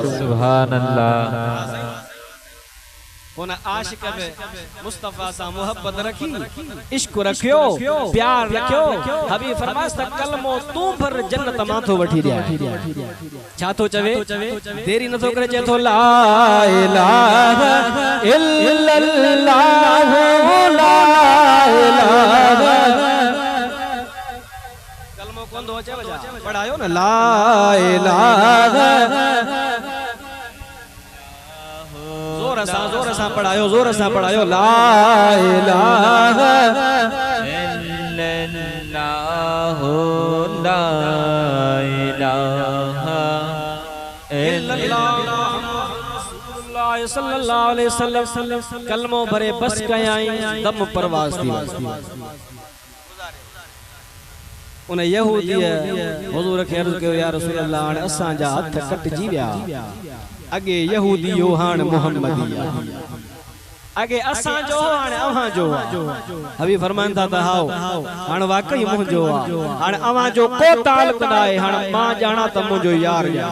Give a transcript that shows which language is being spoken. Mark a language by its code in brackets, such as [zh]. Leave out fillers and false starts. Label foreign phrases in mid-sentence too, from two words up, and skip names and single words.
[ar] سبحان الله [sd] उन आशिक बि मुस्तफ़ा सां मोहब्बत रखी इश्क रखियो प्यार रखियो हबीब फरमाइस त कलमो तूं भर जन्नत मां थो वठी ॾिया छा थो चवे देरी नथो करे चए थो ला [ar] إله إلا الله لا إله [sd] पढ़ायो न [ar] لا إله [sd] जोर सा पढ़ायो [ar] لا إله إلا الله لا إله إلا الله صلى الله عليه وسلم [sd] कलमो भरे बस कयाई दम परवाज़ थी उन यहूदी हुजूर के अर्ज़ कयो [ar] يا رسول الله [sd] हाणे असां जा हथ कटजी विया अगे यहूदी हो हाणे मुहम्मदी अगे असां जो हाणे अवां जो हबीब फरमाइनि था त हाओ हाणे वाकई मुंहिंजो आहे हाणे अवां जो को ताल्लुक न आहे हाणे मां ॼाणा त मुंहिंजो यार